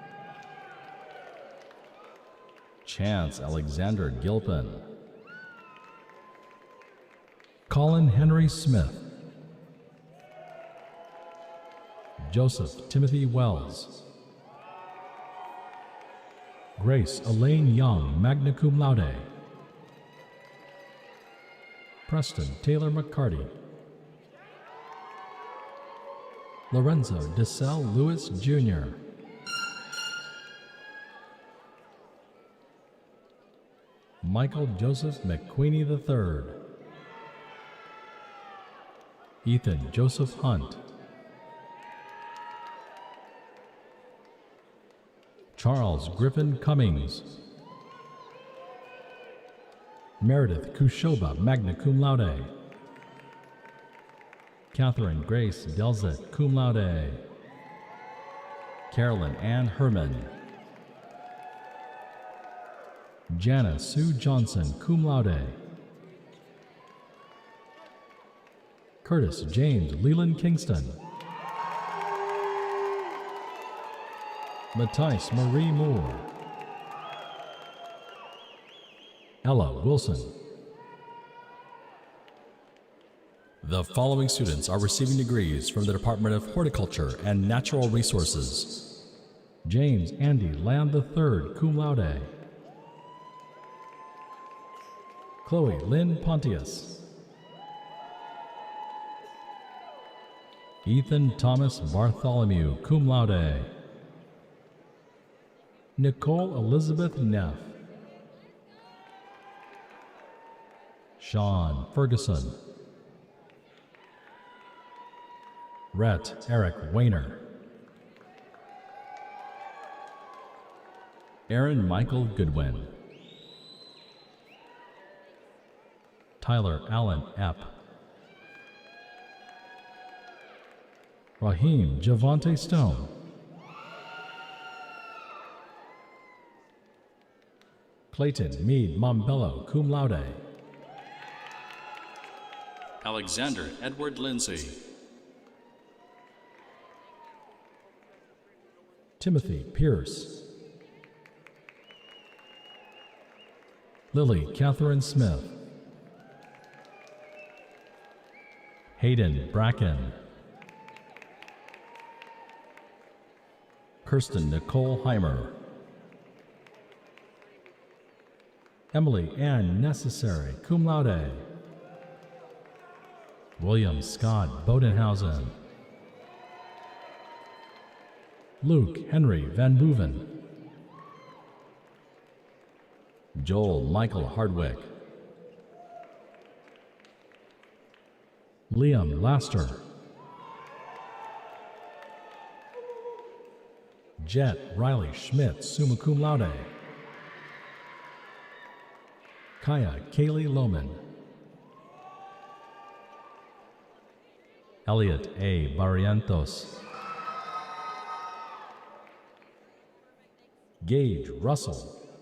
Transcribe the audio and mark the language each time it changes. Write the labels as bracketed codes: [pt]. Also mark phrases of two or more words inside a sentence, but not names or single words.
[en] Chance Alexander Gilpin. Colin Henry Smith. Joseph Timothy Wells. Grace Elaine Young, [la] magna cum laude. [en] Preston Taylor McCarty. Lorenzo DeSalle Lewis Jr. Michael Joseph McQueenie III. Ethan Joseph Hunt. Charles Griffin Cummings. Meredith Kushoba, [la] magna cum laude. [en] Catherine Grace Delzett, [la] cum laude. [en] Carolyn Ann Herman. Jana Sue Johnson, [la] cum laude. [en] Curtis James Leland Kingston. Matthijs Marie Moore. Ella Wilson. The following students are receiving degrees from the Department of Horticulture and Natural Resources. James Andy Land III, [la] cum laude. [en] Chloe Lynn Pontius. Ethan Thomas Bartholomew, [la] cum laude. [en] Nicole Elizabeth Neff. Sean Ferguson. Rhett Eric Wayner. Aaron Michael Goodwin. Tyler Allen Epp. Raheem Javante Stone. Clayton Meade Mombello, [la] cum laude. [en] Alexander Edward Lindsay. Timothy Pierce. Lily Catherine Smith. Hayden Bracken. Kirsten Nicole Heimer. Emily Ann Necessary, [la] cum laude. [en] William Scott Bodenhausen. Luke Henry Van Boeven. Joel Michael Hardwick. Liam Laster. Jet Riley Schmidt, [la] summa cum laude. [en] Kaya Kaylee Lohman. Elliot A. Barrientos. Gage Russell.